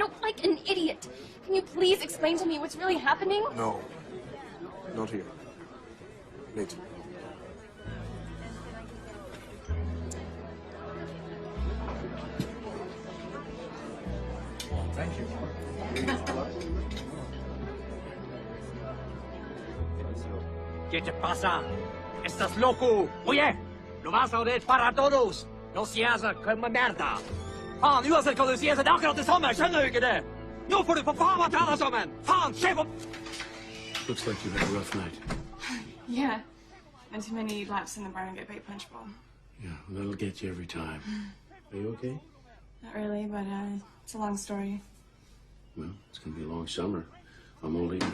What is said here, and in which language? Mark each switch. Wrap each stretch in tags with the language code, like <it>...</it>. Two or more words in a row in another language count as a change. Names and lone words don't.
<en>No, like an idiot. Can you please explain to me what's really happening? No. Not here. Later. Thank you.</en> <es>¿Qué te pasa? ¿Estás loco? Oye, lo vas a oír para todos. No seas como merda.</es> <no>Fan, uansett hva du sier, så det er akkurat det samme. Skjønner du ikke det? Nå får du for faen meg ta deg sammen. Faen, se på...</no> <en>Looks like you had a rough night. Yeah. And too many laps in the barn-and-get bait punch bowl. Yeah, that'll get you every time. Are you okay? Not really, but it's a long story. Well, it's gonna be a long summer. I'm all ears.</en>